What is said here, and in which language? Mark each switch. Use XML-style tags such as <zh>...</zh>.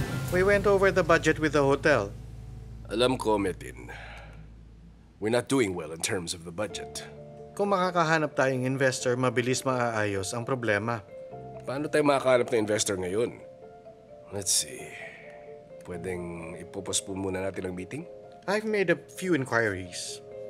<en>We went over the budget with the hotel.</en> <tl>Alam ko, Metin.</tl> <en>We're not doing well in terms of the budget.</en> <tl>Kung makakahanap tayong investor, mabilis maaayos ang problema. Paano tayo makakahanap ng investor ngayon?</tl> <en>Let's see.</en> <tl>Pwedeng ipopostpone muna natin ang meeting?</tl> <en>I've made a few inquiries.</en>